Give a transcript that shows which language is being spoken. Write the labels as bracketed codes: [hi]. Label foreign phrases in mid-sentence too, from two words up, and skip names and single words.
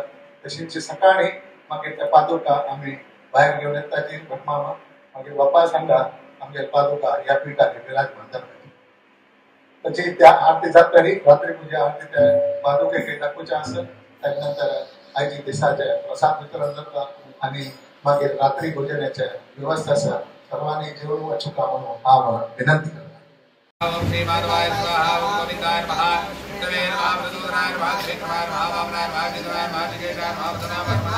[kok] तशेंच सकाळी मागीर त्या पादुका आमी भायर घेवन येताची भटमामा मागीर वापस हांगा आमगे पादुका ह्या पिठाचेर विराजमान जाता. ताची त्या आरती जातरी रात्री पुजा आरती त्या पादुकेक दाखोवचें आसत. ताजे नंतर आयच्या दिसाचे प्रसाद वितरण जाता आनी मागीर रात्री भोजनाचे व्यवस्था आसा. सर्वांनी जेवून वचूंक म्हणून हांव विनंती करता. [sa] ओम श्री माधवाय स्वाहा ओम गोविंदाय नमः तवे नमः प्रदोषाय नमः श्रीकृष्णाय नमः वामनाय नमः विष्णुवाय नमः श्रीकेशाय नमः वदनाय नमः